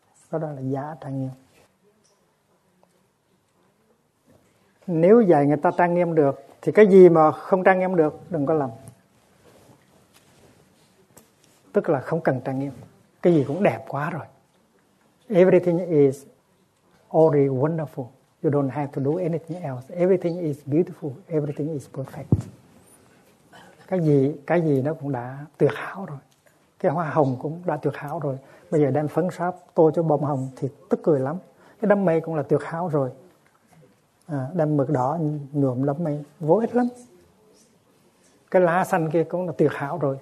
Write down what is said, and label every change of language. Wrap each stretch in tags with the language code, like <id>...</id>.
<vi>Đó là giả trang nghiêm. Nếu dạy người ta trang nghiêm được thì cái gì mà không trang nghiêm được đừng có làm. Tức là không cần trang nghiêm. Cái gì cũng đẹp quá rồi.</vi> <en>Everything is already wonderful. You don't have to do anything else. Everything is beautiful. Everything is perfect.</en> <vi>Cái gì nó cũng đã tuyệt hảo rồi. Cái hoa hồng cũng đã tuyệt hảo rồi. Bây giờ đem phấn sáp tô cho bông hồng thì tức cười lắm. Cái đám mây cũng là tuyệt hảo rồi. Đem mực đỏ nhuộm đám mây vô ích lắm. Cái lá xanh kia cũng là tuyệt hảo rồi.</vi>